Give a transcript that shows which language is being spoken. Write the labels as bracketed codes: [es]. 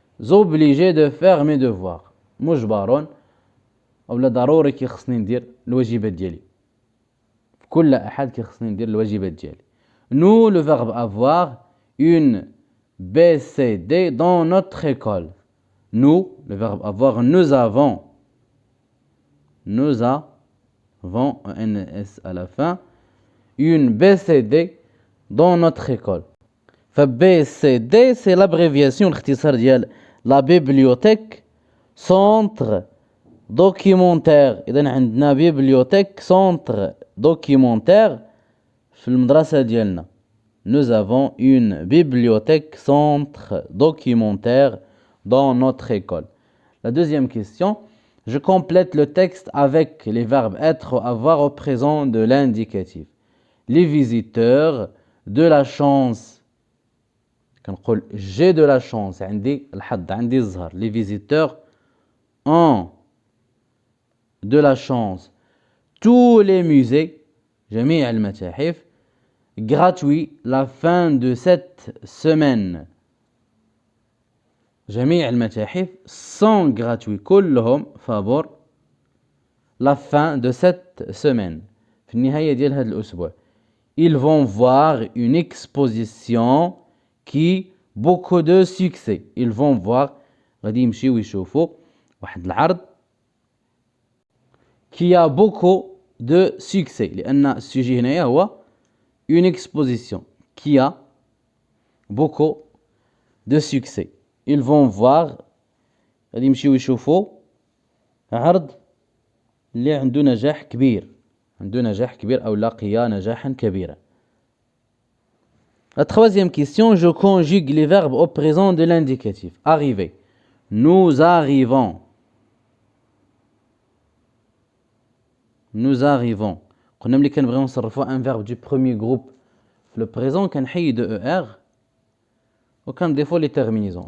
[fr] obligé de faire mes devoirs. [ar] مجبر أولا ضروري كيخصني ندير الواجبات ديالي. كل أحد كيخصني ندير الواجبات ديالي. [fr] Nous, le verbe avoir, une BCD dans notre école. Nous, le verbe avoir, nous avons un S à la fin, une BCD dans notre école. BCD, c'est l'abréviation, [ar] الاختصار ديال [fr] la bibliothèque, centre documentaire. [ar] إذا عندنا [fr] bibliothèque, centre documentaire [ar] في المدرسة ديالنا. [fr] Nous avons une bibliothèque, centre documentaire dans notre école. La deuxième question, je complète le texte avec les verbes être ou avoir au présent de l'indicatif. Les visiteurs, de la chance. [ar] كنقول [fr] j'ai de la chance, [ar] عندي الحظ, عندي الزهر. [fr] Les visiteurs ont de la chance. Tous les musées, [ar] جميع المتاحف, [fr] gratuit la fin de cette semaine. [ar] جميع المتاحف [fr] sont gratuits, [ar] كلهم فابور [fr] la fin de cette semaine, [ar] في النهاية ديال هذا الأسبوع. [fr] Ils vont voir une exposition qui beaucoup de succès. Ils vont voir, [ar] غادي يمشيو يشوفوا واحد العرض [fr] qui a beaucoup de succès, [ar] لأن السوجي هنايا هو [fr] une exposition qui a beaucoup de succès. Ils vont voir, [ar] غادي يمشيو يشوفوا عرض اللي عنده نجاح كبير, عنده نجاح كبير أو لقي نجاحا كبيرا. [fr] La troisième question, je conjugue les verbes au présent de l'indicatif. Arriver. Nous arrivons. Nous arrivons. [ar] قلنا ملي كنبغيو نصرفوا [fr] un verbe du premier groupe في le présent كنحيدو ER وكنضيفوا les terminaisons.